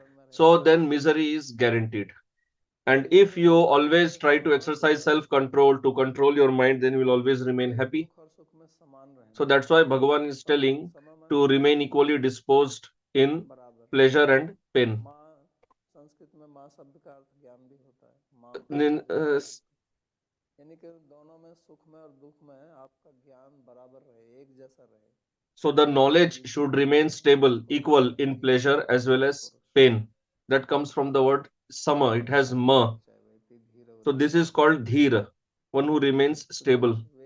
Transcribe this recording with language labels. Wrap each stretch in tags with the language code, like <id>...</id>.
<en>So then misery is guaranteed. And if you always try to exercise self-control to control your mind, then you will always remain happy. So that's why Bhagavan is telling to remain equally disposed in pleasure and pain.</en> <hi>Sanskrit में माँ शब्द का अर्थ ज्ञान भी होता है. यानी कि दोनों में, सुख में और दुख में आपका ज्ञान बराबर रहे, एक जैसा रहे.</hi> <en>So the knowledge should remain stable, equal in pleasure as well as pain. That comes from the word sama. It has ma. So this is called dhira, one who remains stable.</en>